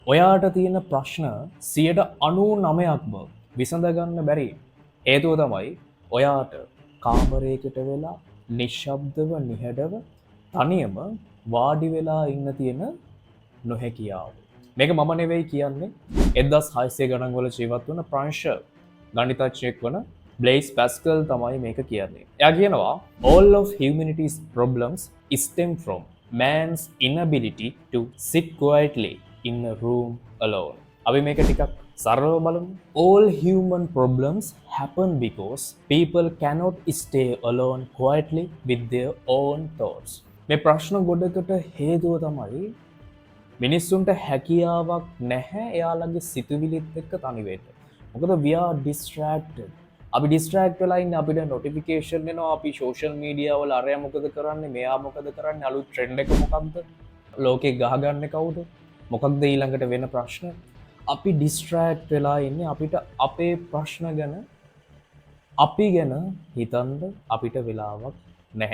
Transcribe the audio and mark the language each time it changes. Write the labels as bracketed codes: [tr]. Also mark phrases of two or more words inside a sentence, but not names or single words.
[si] ඔයාට තියෙන ප්‍රශ්න 99%ක්ම විසඳගන්න බැරි හේතුව තමයි ඔයාට කාමරයකට වෙලා නිශ්ශබ්දව නිහඬව තනියම වාඩි වෙලා ඉන්න තියෙන නොහැකියාව. මේක මම නෙවෙයි කියන්නේ 1600 ගණන් වල ජීවත් වන ප්‍රංශ ගණිතඥයෙක් වන බ්ලේස් පැස්කල් තමයි මේක කියන්නේ. එයා කියනවා [en] all of humanity's problems stem from man's inability to sit quietly in a room alone. [si] අපි මේක ටිකක් සරලව බලමු. [en] All human problems happen because people cannot stay alone quietly with their own thoughts. [si] මේ ප්‍රශ්න ගොඩකට හේතුව තමයි මිනිස්සුන්ට හැකියාවක් නැහැ එයාලගේ සිතුවිලිත් එක්ක තනි වෙන්න. මොකද [en] we are distracted. [si] අපි distract වෙලා ඉන්නේ අපිට notification එනවා අපි [en] social media [si] වල අරයා මොකද කරන්නේ මෙයා මොකද කරන්නේ අලුත් trend එක මොකක්ද ලෝකේ ගහගන්නේ කවුද මොකක්ද ඊළඟට වෙන ප්‍රශ්න අපි distract වෙලා ඉන්නේ අපිට අපේ ප්‍රශ්න ගැන අපි ගැන හිතන්න අපිට වෙලාවක් නැහැ.